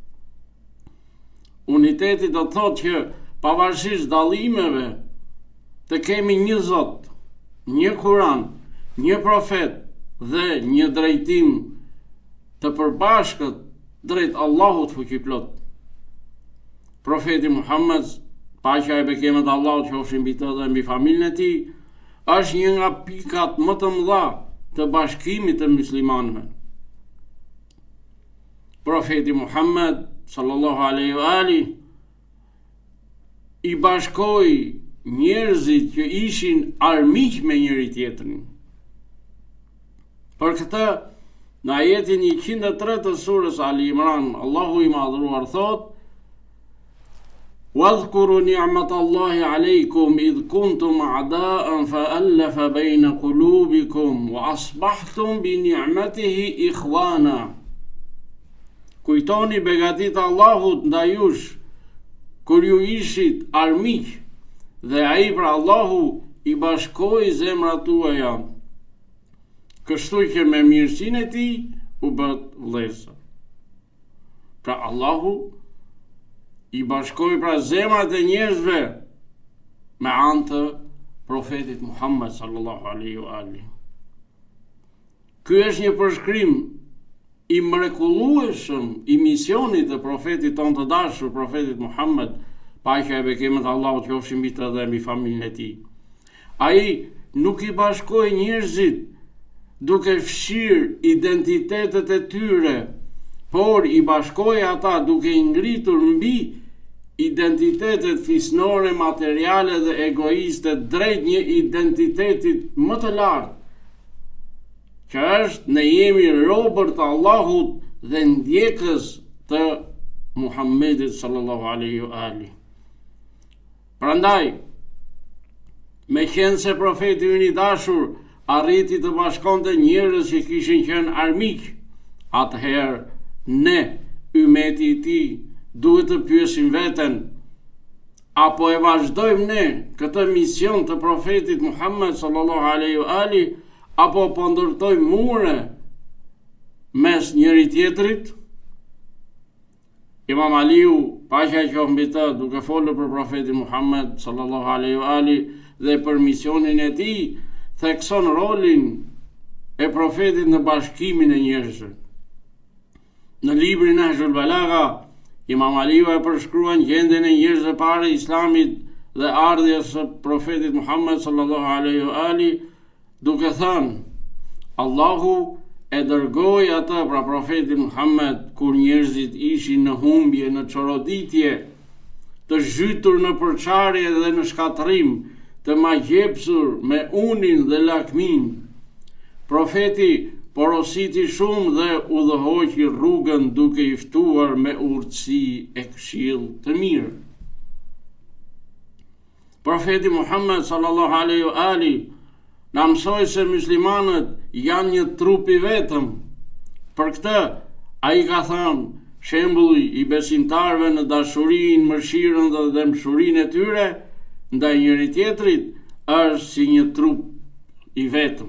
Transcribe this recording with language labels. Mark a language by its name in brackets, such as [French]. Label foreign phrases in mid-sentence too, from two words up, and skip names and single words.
[Albanian] Uniteti do të thotë që pavarësisht dallimeve të kemi një Zot, një Kur'an, një profet dhe një drejtim të përbashkët drejt Allahut fuqiplot. Profeti Muhammed, paqja e bekimet e Allahut qofshin mbi të dhe mbi familjen e tij, është një nga pikat më të mëdha të bashkimit të muslimanëve. Profeti Muhammed [Arabic] صلى الله عليه وآله [Albanian] I bashkoi njerëzit që ishin armiq me njëri tjetrin. Për këtë, në ajetin 103 të surës Ali Imran, Allahu I madhëruar thot: [Arabic] "واذكروا نعمة الله عليكم إذ كنتم أعداء فألف بين قلوبكم وأصبحتم بنعمته إخوانا." [Albanian] Kujtoni begatit Allahut ndaj jush, kur ju ishit armiq dhe ai pra Allahu i bashkoi zemrat tuaja, kështu që me mirësinë e tij u bët vëllezër. Pra Allahu i bashkoi pra zemrat e njerëzve me anë të profetit Muhammed [Arabic] صلى الله عليه وآله. [Albanian] Ky është një përshkrim i mrekullueshëm i misionit të profetit tonë të dashur, profetit Muhammed, paqja e bekimet Allahut qofshin mbi të dhe mbi familjen e tij. Ai nuk i bashkoi njerëzit duke fshirë identitetet e tyre, por i bashkoi ata duke i ngritur mbi identitetet fisnore, materiale dhe egoiste drejt një identitetit më të lartë, që është ne jemi robër të Allahut dhe ndjekës të Muhammedit [Arabic] صلى الله عليه وآله. [Albanian] Prandaj, me qenë se profeti ynë i dashur arriti të bashkonte njerëz që kishin qenë armiq, atëherë ne, ummeti i tij, duhet të pyesim veten, apo e vazhdojmë ne këtë mision të profetit Muhammed [Arabic] صلى الله عليه وآله, [Albanian] apo po ndërtojmë mure mes njëri tjetrit? Imam Aliu, paqja qoftë mbi të, duke folur për profetin Muhammed [Arabic] صلى الله عليه وآله [Albanian] dhe për misionin e tij, thekson rolin e profetit në bashkimin e njerëzve. Në librin Nahjul Balagha, Imam Aliu e përshkruan gjendjen e njerëzve parë Islamit dhe ardhjes së profetit Muhammed [Arabic] صلى الله عليه وآله, [Albanian] duke thënë, Allahu e dërgoi atë pra profetin Muhammed kur njerëzit ishin në humbje, në çoroditje, të zhytur në përçarje dhe në shkatërrim, të magjepsur me unin dhe lakmin. Profeti porositi shumë dhe udhëhoqi rrugën duke i ftuar me urtësi e këshill të mirë. Profeti Muhammed [Arabic] صلى الله عليه وآله [Albanian] na mësoi se muslimanët janë një trup i vetëm. Për këtë, ai ka thënë, shembulli i besimtarëve në dashurinë, mëshirën dhe dëmshurinë e tyre ndaj njëri tjetrit është si një trup i vetëm.